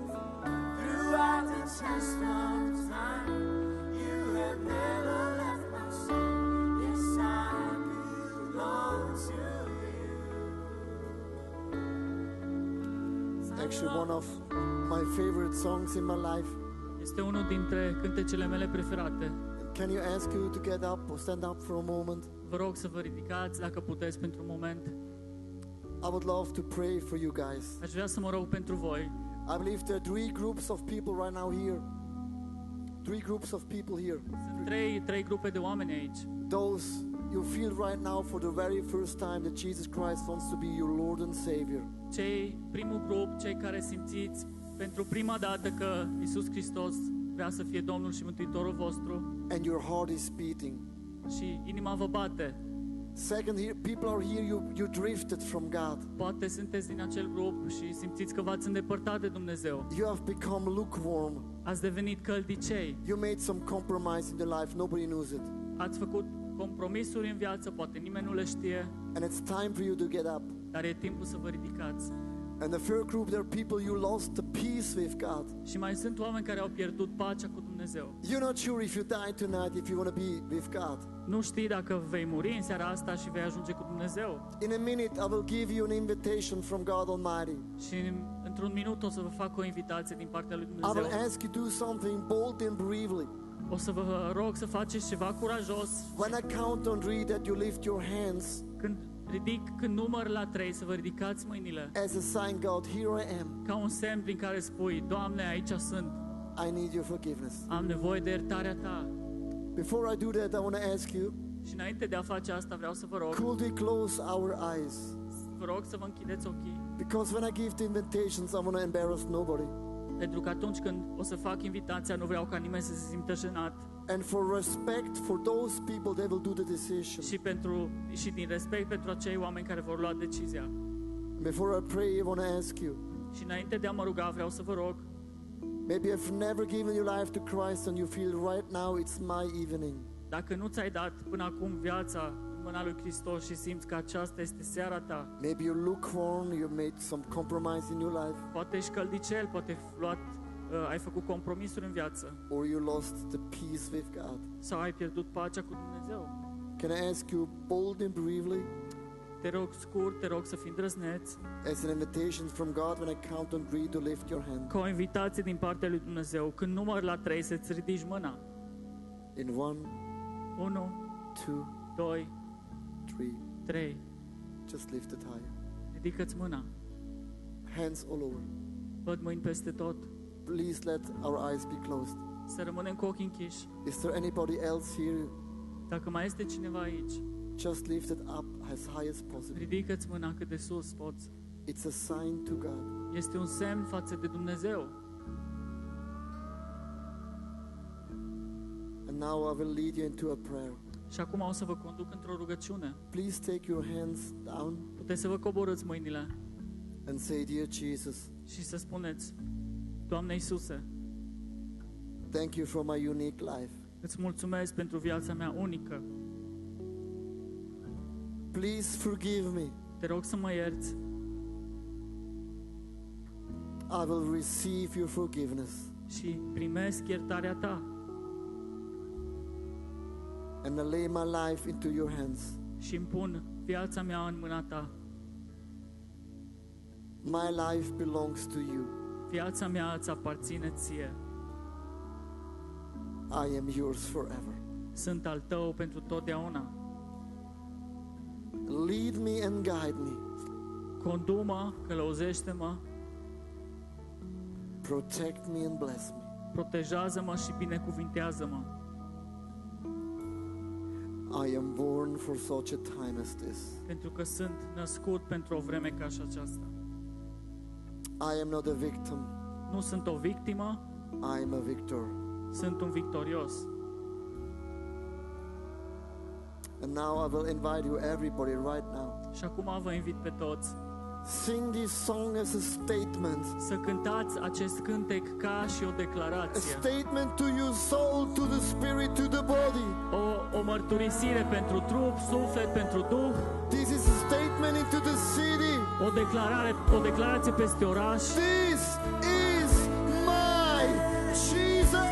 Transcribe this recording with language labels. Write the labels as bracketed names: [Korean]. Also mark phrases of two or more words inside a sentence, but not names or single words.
[English] Throughout the test of time, you have never left my side. Yes, I belong to you. It's actually one of my favorite songs in my life. [Romanian] Este unul dintre cântecele mele preferate. [English] Can you ask you to get up or stand up for a moment? [Romanian] Vă rog să vă ridicați dacă puteți pentru un moment. [English] I would love to pray for you guys. [Romanian] Aș vrea să mă rog pentru voi. [English] I believe there are 3 groups of people right now here. 3 groups of people here. [Romanian] Sunt trei grupe de oameni aici. [English] Those you feel right now for the very first time that Jesus Christ wants to be your Lord and Savior. [Romanian] Primul grup, cei care simțiți pentru prima dată că Iisus Hristos vrea să fie Domnul și Mântuitorul vostru [English] And your heart is beating. [Romanian] și inima vă bate. [English] Second, here, people are here, you drifted from God. [Romanian] Poate sunteți din acel grup și simțiți că v-ați îndepărtat de Dumnezeu. [English] You have become lukewarm. [Romanian] Ați devenit căldicei. [English] You made some compromise in your life, nobody knows it. [Romanian] Ați făcut compromisuri în viață, poate nimeni nu le știe, [English] And it's time for you to get up. [Romanian] dar e timpul să vă ridicați. [English] And the third group, there are people you lost the peace with God. [Romanian] Și mai sunt oameni care au pierdut pacea cu Dumnezeu. [English] You're not sure if you die tonight, if you want to be with God. [Romanian] Nu știi dacă vei muri în seara asta și vei ajunge cu Dumnezeu. [English] In a minute, I will give you an invitation from God Almighty. [Romanian] Și într-un minut o să vă fac o invitație din partea lui [English] I [Romanian] Dumnezeu. [English] will ask you to do something bold and bravely. [Romanian] O să vă rog să faceți ceva curajos. [English] When I count on 3, that you lift your hands [Romanian] Când număr la 3, să vă ridicați mâinile. [English] as a sign, God, here I am. [Romanian] Ca un semn prin care spui, Doamne, aici sunt. [English] I need your forgiveness. [Romanian] Am nevoie de iertarea Ta. [English] Before I do that, I want to ask you, [Romanian] Și înainte de a face asta, vreau să vă rog, [English] could we close our eyes? [Romanian] vă rog să vă închideți ochii. [English] Because when I give the invitations, I want to embarrass nobody. [Romanian] Pentru că atunci când o să fac invitația, nu vreau ca nimeni să se simtă jenat. [English] And for respect for those people, they will do the decision. [Romanian] Și din respect pentru acei oameni care vor lua decizia. [English] Before I pray, I want to ask you, [Romanian] Și înainte de a mă ruga, vreau să vă rog, [English] maybe you've never given your life to Christ and you feel right now it's my evening. [Romanian] dacă nu ți-ai dat până acum viața în mâna lui Hristos și simți că aceasta este seara ta, [English] Maybe you're lukewarm, you've made some compromise in your life, [Romanian] poate ești căldicel, poate ai făcut compromisuri în viață [English] or you lost the peace with God. [Romanian] sau ai pierdut pacea cu Dumnezeu. [English] Can I ask you bold and bravely, [Romanian] Te rog scurt, te rog să fii îndrăzneț, [English] as an invitation from God, when I count on 3, to lift your hand. [Romanian] ca o invitație din partea lui Dumnezeu. Când număr la 3, să-ți ridici mâna. [English] In 1, [Romanian] 1, [English] 2, [Romanian] 2, [English] 3. [Romanian] 3. [English] Just lift it higher. [Romanian] Ridică-ți mâna. [English] Hands all over. [Romanian] Văd mâini peste tot. [English] Please let our eyes be closed. [Romanian] Să rămânem cu ochii închiși. [English] Is there anybody else here? [Romanian] Dacă mai este cineva aici, [English] Just lift it up as high as possible. [Romanian] ridică-ți mâna cât de sus poți. [English] It's a sign to God. [Romanian] Este un semn față de Dumnezeu. [English] And now I will lead you into a prayer. [Romanian] Și acum o să vă conduc într-o rugăciune. [English] Please take your hands down [Romanian] Puteți să vă coborâți mâinile [English] and say, Dear Jesus, [Romanian] și să spuneți, Doamne Iisuse, [English] Thank you for my unique life. [Romanian] Îți mulțumesc pentru viața mea unică. [English] Please forgive me. [Romanian] Te rog să mă ierți. [English] I will receive your forgiveness. [Romanian] Și primesc iertarea ta. [English] And I lay my life into your hands. [Romanian] Și îmi pun viața mea în mâna ta. [English] My life belongs to you. [Romanian] Viața mea îți aparține ție. [English] I am yours forever. [Romanian] Sunt al tău pentru totdeauna. [English] Lead me and guide me. [Romanian] Condu-mă, călăuzește-mă, [English] Protect me and bless me. [Romanian] protejează-mă și binecuvintează-mă. [English] I am born for such a time as this. [Romanian] Pentru că sunt născut pentru o vreme ca și aceasta. [English] I am not a victim. [Romanian] Nu sunt o victimă, [English] I am a victor. [Romanian] sunt un victorios. [English] And now I will invite you, everybody, right now. [Romanian] Și acum vă invit pe toți [English] Sing this song as a statement. [Romanian] să cântați acest cântec ca și o [English] A [Romanian] declarație. [English] statement to your soul, to the spirit, to the body. [Romanian] O mărturisire pentru trup, suflet, pentru duh. [English] This is a statement into the city. [Romanian] O declarație peste oraș. [English] This is my Jesus.